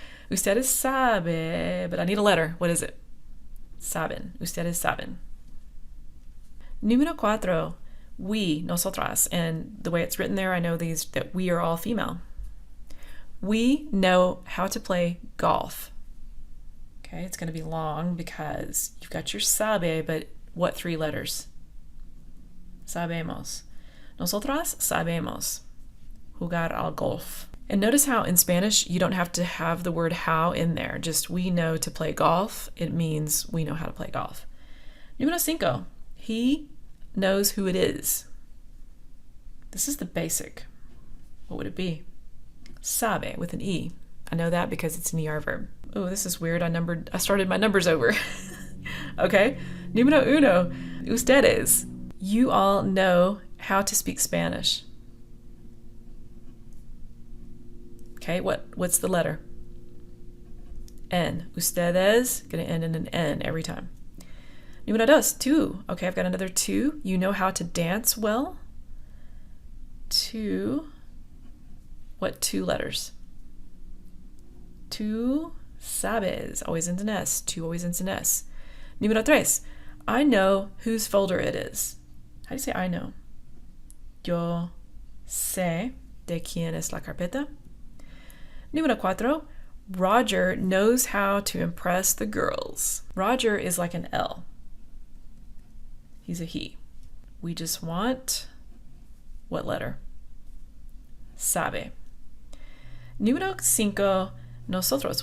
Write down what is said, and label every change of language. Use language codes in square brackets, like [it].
[es] Ustedes sabe, [en] but I need a letter. What is it? [es] Saben. Ustedes saben. Número cuatro. [en] We, nosotras, and the way it's written there, I know that we are all female. We know how to play golf. Okay, it's going to be long because you've got your sabe, but what 3 letters? [es] Sabemos. Nosotras sabemos jugar al golf. [en] And notice how in Spanish you don't have to have the word how in there. Just we know to play golf. It means we know how to play golf. [es] Número 5. [en] He knows who it is. This is the basic. What would it be? Sabe with an E. I know that because it's an ER verb. Oh, this is weird. I started my numbers over. Okay. [es] Número 1. Ustedes. [en] You all know how to speak Spanish. Okay, what's the letter? N. Ustedes, gonna end in an N every time. [es] Número 2. [en] Okay, I've got another 2. You know how to dance well? 2. What 2 letters? 2 sabes, always ends in S. 2 always ends in S. [es] Número 3. [en] I know whose folder it is. How do you say I know? [es] Yo sé de quién es la carpeta. Número 4. [en] Roger knows how to impress the girls. Roger is like an L. He's a he. We just want what letter? [es] Sabe. Número 5. Nosotros.